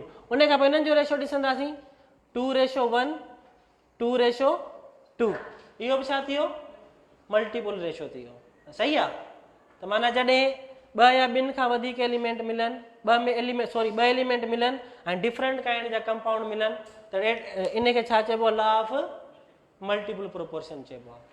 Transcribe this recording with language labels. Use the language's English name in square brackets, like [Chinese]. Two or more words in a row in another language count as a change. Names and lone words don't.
[Sindhi] उन खां पोइ हिननि जो रेशो ॾिसंदासीं 2:1, 2:2. इहो बि छा थियो, [English] multiple ratio [Sindhi] थी वियो. सही आहे. त माना जॾहिं ॿ या ॿिनि खां वधीक एलिमेंट मिलनि, ॿ एलिमेंट मिलनि ऐं [English] different kind [Sindhi] जा कंपाउंड मिलनि त इनखे छा चइबो आहे, [English] law of multiple proportion [Sindhi] चइबो आहे.